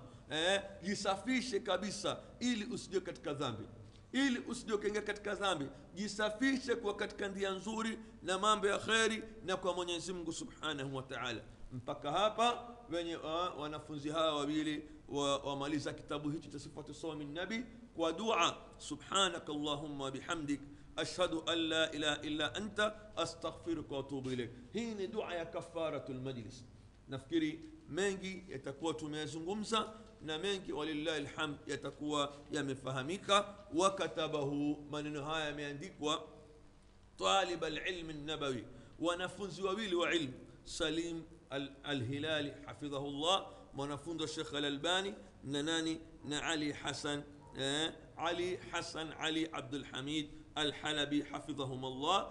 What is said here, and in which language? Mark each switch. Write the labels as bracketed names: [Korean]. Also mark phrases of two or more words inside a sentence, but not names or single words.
[Swahili] Jisafishe kabisa ili usije katika dhambi, ili usije kuingia katika dhambi. Jisafishe kwa katika ndia nzuri na mambo ya khairi na kwa Mwenyezi Mungu [Arabic] سبحانه وتعالى. [Swahili] Mpaka hapa wenye wanafunzi hawa wawili wamaliza kitabu hichi cha sifatu sawmi nabi kwa dua. [Arabic] سبحانك اللهم وبحمدك، أشهد أن لا إله إلا أنت، أستغفرك وأتوب إليك. [Swahili] Hii ni dua ya [Arabic] كفارة المجلس. [Swahili] Nafikiri mengi yatakuwa tumeyazungumza, na mengi [Arabic] ولله الحمد [Swahili] yatakuwa yamefahamika. Wakatabahu, maneno haya yameandikwa, [Arabic] طالب العلم النبوي, [Swahili] wanafunzi wawili wa ilmu, Salim al-Hilali hafidhahullah, mwanafunzi wa Sheikh al-Albani, na nani, na Ali Hassan Ali Hassan Ali Abdul Hamid Al-Halabi hafidhahumullah.